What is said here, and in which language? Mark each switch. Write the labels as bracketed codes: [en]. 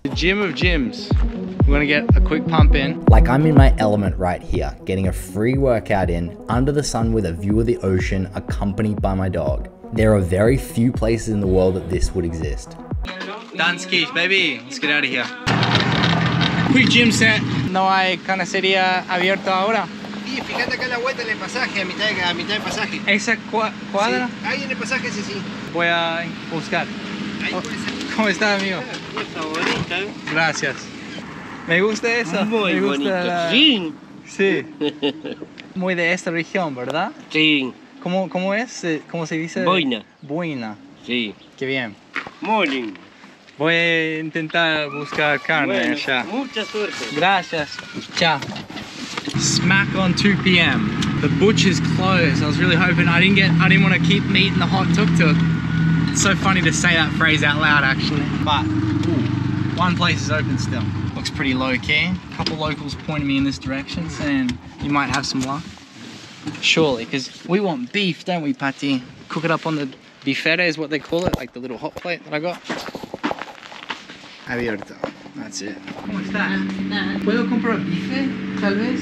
[en] The gym of gyms. We're gonna get a quick pump in. Like I'm in my element right here, getting a free workout in, under the sun with a view of the ocean, accompanied by my dog. There are very few places in the world that this would exist. Done skis, baby. Let's get out of here. Quick gym set. [es] No hay carnicería abierta ahora. Sí, fíjate acá la vuelta en el pasaje, a mitad de pasaje. ¿Esa cuadra? Sí, ahí en el pasaje ese sí. Voy a buscar. Ahí puede ser. ¿Cómo está, amigo? Está bonita. Gracias. Me gusta eso. Muy me gusta bonito. la... Sí. Sí. Muy de esta región, ¿verdad? Sí. ¿Cómo es? ¿Cómo se dice? Boina. Boina. Sí. Qué bien. [en] Morning. [es] Voy a intentar buscar carne allá. Mucha suerte. Gracias. [en] Ciao. Smack on 2 p.m. The butcher's closed. I was really hoping I didn't want to keep eating the hot tuk tuk. It's so funny to say that phrase out loud actually. But one place is open still. Looks pretty low key. A couple locals pointing me in this direction saying you might have some luck. Surely, because we want beef, don't we, Patty? Cook it up on the bifera is what they call it, like the little hot plate that I got. [es] Abierto. [en] That's it. [es] ¿Cómo estás? ¿Puedo comprar bife, tal vez?